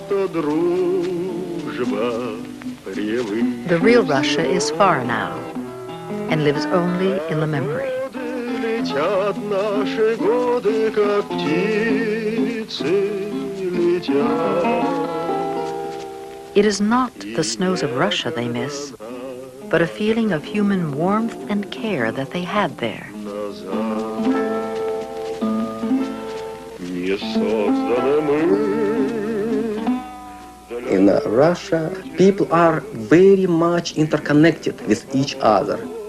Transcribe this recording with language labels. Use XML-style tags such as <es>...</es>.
<en>The real Russia is far now, and lives only in the memory.</en> <ru>Летят наши годы, как птицы летят.</ru> <en>It is not the snows of Russia they miss, but a feeling of human warmth and care that they had there. In Russia, people are very much interconnected with each other.</en>